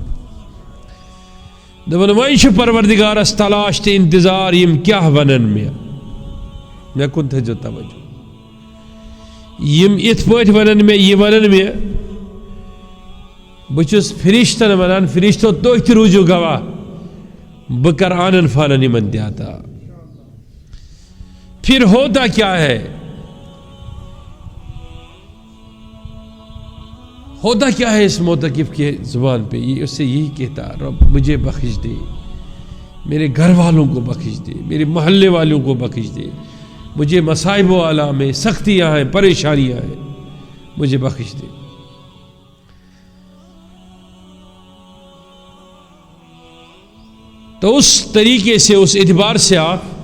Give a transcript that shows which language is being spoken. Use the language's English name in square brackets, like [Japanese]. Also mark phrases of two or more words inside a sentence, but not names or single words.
[Kashmiri] دوٚپُن وۄنۍ چھُ پروردگارس تلاش تہٕ انتظار یم کیٛاہ ونن مےٚ کُن تھٲیزیو توجہ یم یِتھ پٲٹھۍ ونن مےٚ یہِ ونن مےٚ بہٕ چھُس فرشتن ونان فرشتو تُہۍ تہِ روٗزِو گواہ بہٕ کر آنن فانن یمن تہِ عطا [Urdu] پھر ہوتا کیا ہے ہوتا کیا ہے اس موتقف کے زبان پہ یہ اس سے یہی کہتا رب مجھے بخش دے میرے گھر والوں کو بخش دے میرے محلے والوں کو بخش دے مجھے مصائب و آلام میں سختیاں ہیں پریشانیاں ہیں مجھے بخش دے تو اس طریقے سے اس اعتبار سے آپ